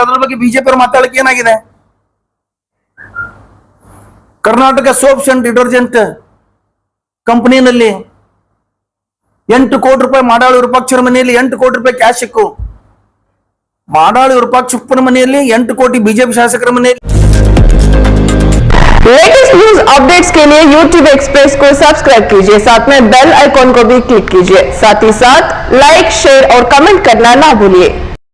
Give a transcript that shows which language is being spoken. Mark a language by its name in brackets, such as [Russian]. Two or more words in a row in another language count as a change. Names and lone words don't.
[Kannada] ಅದ್ರ ಬಗ್ಗೆ ಬಿಜೆಪಿ ಅವರು ಮಾತಾಡಲಿಕ್ಕೆ ಏನಾಗಿದೆ? ಕರ್ನಾಟಕ ಸೋಪ್ಸ್ ಅಂಡ್ ಡಿಟರ್ಜೆಂಟ್ ಕಂಪನಿನಲ್ಲಿ 8 ಕೋಟಿ ರೂಪಾಯಿ ಮಾಡಾಳು ವಿರೂಪಾಕ್ಷರ ಮನೆಯಲ್ಲಿ 8 ಕೋಟಿ ರೂಪಾಯಿ ಕ್ಯಾಶ್ ಸಿಕ್ಕು. ಮಾಡಾಳು ವಿರೂಪಾಕ್ಷಪ್ಪನ ಮನೆಯಲ್ಲಿ 8 ಕೋಟಿ ಬಿಜೆಪಿ ಶಾಸಕರ ಮನೆಯಲ್ಲಿ. [English] latest news updates [Hindi] के लिए YouTube एक्सप्रेस को सब्सक्राइब कीजिए, साथ में [English] bell icon [Hindi] को भी क्लिक कीजिए, साथ ही साथ लाइक, शेयर और कमेंट करना ना भूलिए।